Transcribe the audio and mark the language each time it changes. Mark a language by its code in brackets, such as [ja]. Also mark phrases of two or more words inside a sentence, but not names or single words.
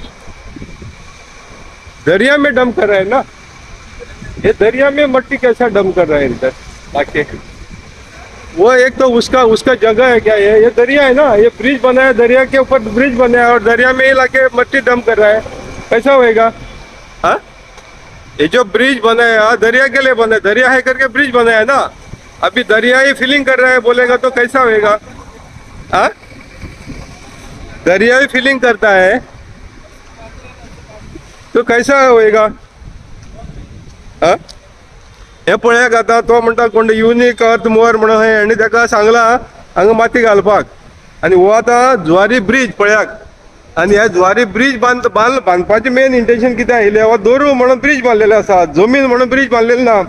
[hi] दरिया में डंप कर रहा है ना ये दरिया में मट्टी कैसा डंप कर रहा है इधर ताकि वो एक तो उसका जगह है क्या ये दरिया है ना ये ब्रिज बना है दरिया के ऊपर ब्रिज बना है और दरिया में ही लाके मट्टी डंप कर रहा है कैसा होएगा हाँ ये जो ब्रिज बना है दरिया के लिए बना है दरिया है करके ब्रिज बनाया है ना अभी दरिया ही फिलिंग कर रहा है बोलेगा तो कैसा होएगा हाँ दरिया ही फिलिंग करता है तो कैसा होएगा हाँ [kok] हे पळयाक आतां तो म्हणटा कोण युनिक अर्थ मोर म्हणून हेणी ताका सांगला हांगा माती घालपाक आनी हो आतां ज्वारी ब्रिज पळयाक आनी ह्या ज्वारी ब्रिज बांदपाचें [en] main intention [kok] कितें आयिल्लें हो दोरू म्हणून ब्रिज बांदलेलो आसा जमीन म्हणून ब्रिज बांदलेलो ना